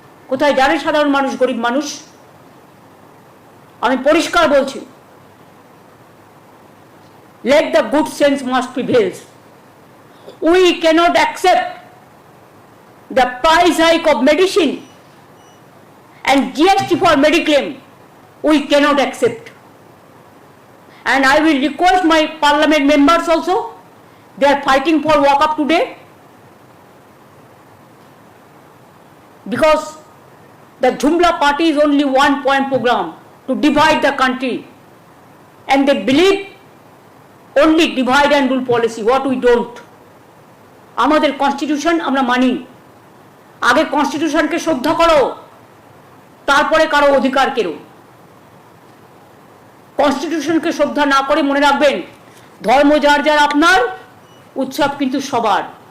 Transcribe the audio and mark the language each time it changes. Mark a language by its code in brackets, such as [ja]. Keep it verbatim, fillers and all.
[bn] কোথায় যাবে সাধারণ মানুষ, গরিব মানুষ? আমি পরিষ্কার বলছি, [en] Let the good sense must prevails, we cannot accept the price hike of medicine and GST for mediclaim, we cannot accept. And I will request my parliament members also, they are fighting for walk up today, because the Jhumla party is only one point program to divide the country, and they believe only divide and rule policy, what we don't. [bn] আমাদের constitution আমরা মানি, আগে কনস্টিটিউশনকে শ্রদ্ধা করো, তারপরে কারো অধিকার কেড়ো। কনস্টিটিউশনকে শ্রদ্ধা না করে মনে রাখবেন, ধর্ম যার যার আপনার, উৎসব কিন্তু সবার।